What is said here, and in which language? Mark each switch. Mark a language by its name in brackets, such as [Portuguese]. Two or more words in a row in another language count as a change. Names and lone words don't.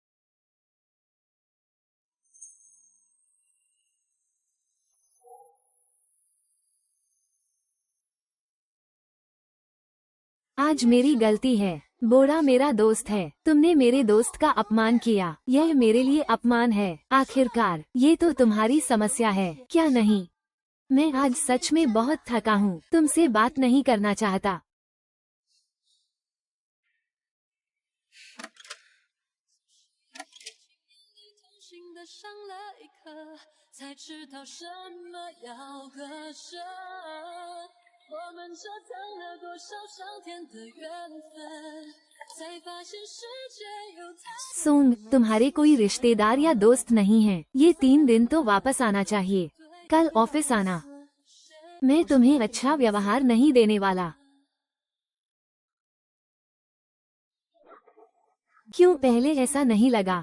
[Hindi] आज मेरी गलती है। बोरा मेरा दोस्त है। तुमने मेरे दोस्त का अपमान किया। यह मेरे लिए अपमान है। आखिरकार ये तो तुम्हारी समस्या है, क्या नहीं? मैं आज सच में बहुत थका हूँ। तुमसे बात नहीं करना चाहता। [Chinese] 心的上了一课，才知道什么要割舍。我们折腾了多少上天的缘分，才发现世界有太 [Hindi] सोंग, तुम्हारे कोई रिश्तेदार या दोस्त नहीं है। ये 3 दिन तो वापस आना चाहिए। कल ऑफिस आना। मैं तुम्हें अच्छा व्यवहार नहीं देने वाला। क्यों पहले ऐसा नहीं लगा?